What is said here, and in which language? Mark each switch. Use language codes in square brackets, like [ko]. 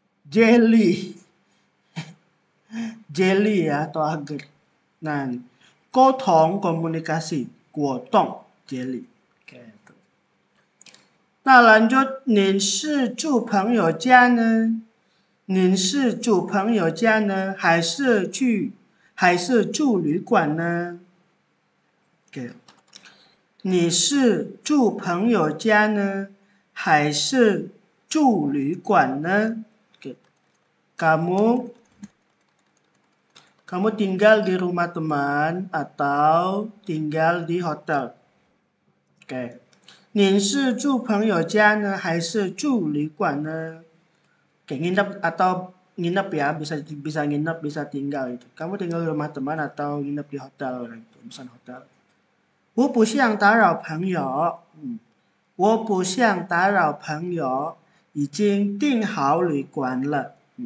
[id] Jelly. Jelly ya atau agar. Nah, 沟通 komunikasi, 果冻 jelly. Okay. [zh] 那 [id] lanjut, [zh] 您是住朋友家呢？您是住朋友家呢，还是住旅馆呢？ Okay. 你是住朋友家呢，还是住旅馆呢？ Okay. [id] Kamu tinggal di rumah teman atau tinggal di hotel? Oke. [zh] 您是住朋友家呢，还是住旅馆呢？ [id] Oke, nginep atau nginep ya, bisa nginep, bisa tinggal itu. Kamu tinggal di rumah teman atau nginep di hotel gitu, pesan hotel. [zh] 我不想打扰朋友，我不想打扰朋友，已经订好旅馆了。